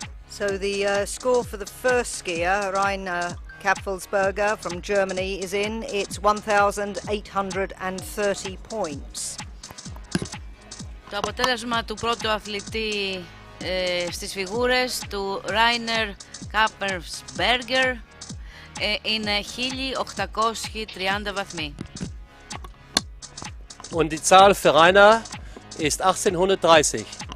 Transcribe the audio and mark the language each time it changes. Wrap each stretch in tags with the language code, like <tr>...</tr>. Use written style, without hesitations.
<en>So the score for the first skier, Rainer Kapfelsberger from Germany, is in. It's 1,830 points.</en> <el>Το αποτέλεσμα του πρώτου αθλητή στις φιγούρες του Rainer Kapfelsberger είναι 1.830 βαθμοί.</el> <de>Und die Zahl für Rainer ist 1830.</de>